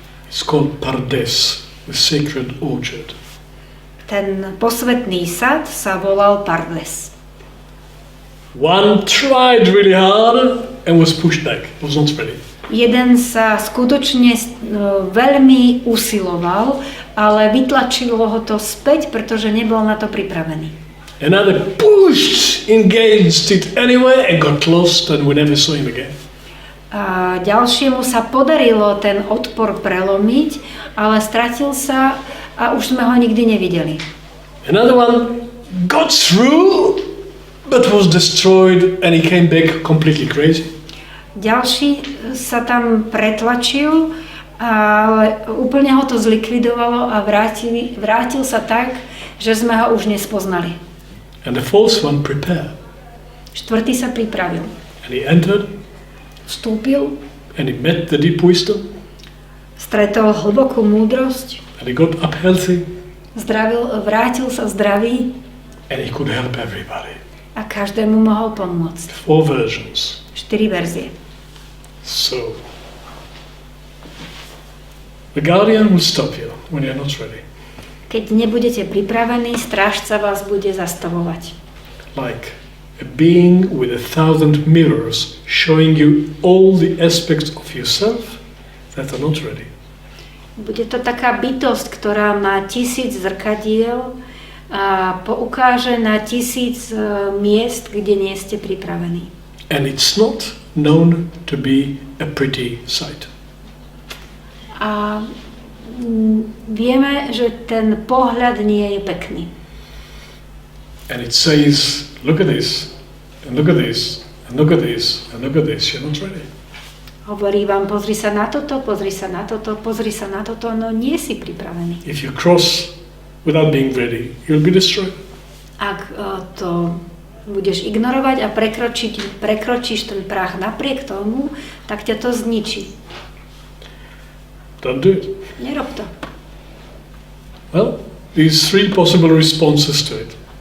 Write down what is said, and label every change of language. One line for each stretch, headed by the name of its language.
English: It's called Pardes, the sacred orchard.
Slovak: Ten posvätný sad sa volal Pardes.
English: One tried really hard and was pushed back, was not ready.
Slovak: Jeden sa skutočne veľmi usiloval, ale vytlačilo ho to späť, pretože nebol na to pripravený.
English: Another pushed against it anyway and got lost and we never saw him again.
Slovak: A ďalšiemu sa podarilo ten odpor prelomiť, ale stratil sa a už sme ho nikdy nevideli.
English: Another one got through but was destroyed and he came back completely crazy.
Slovak: Ďalší sa tam pretlačil, ale úplne ho to zlikvidovalo a vrátil sa tak, že sme ho už nespoznali.
English: And the fourth one prepared.
Slovak: Štvrtý sa pripravil.
English: And he entered.
Slovak: Vstúpil.
English: And he met the deep wisdom.
Slovak: Stretol hlbokú múdrosť.
English: And he got up healthy.
Slovak: Vrátil sa zdravý.
English: And he could help everybody.
Slovak: A každému mohol pomôcť.
English: 4 versions.
Slovak: 4 verzie.
English: So, the guardian will stop you when you're not ready.
Slovak: Keď nebudete pripravení, strážca vás bude zastavovať.
English: Like a being with 1,000 mirrors showing you all the aspects of yourself that are not ready.
Slovak: Bude to taká bytosť, ktorá má 1000 zrkadiel a poukáže na 1000 miest, kde nie ste pripravení.
English: And it's not known to be a pretty sight.
Slovak: A vieme, že ten pohľad nie je pekný.
English: And it says, look at this, and look at this, and look at this, and look at this, you're not ready.
Slovak: Hovorí vám, pozri sa na toto, pozri sa na toto, pozri sa na toto, no nie si pripravený.
English: If you cross without being ready, you'll be destroyed.
Slovak: Ak to budeš ignorovať a prekročíš ten prach napriek tomu, tak ťa to zničí.
English: Don't do it.
Slovak: Nerob to.
English: Well, these 3 possible responses to it.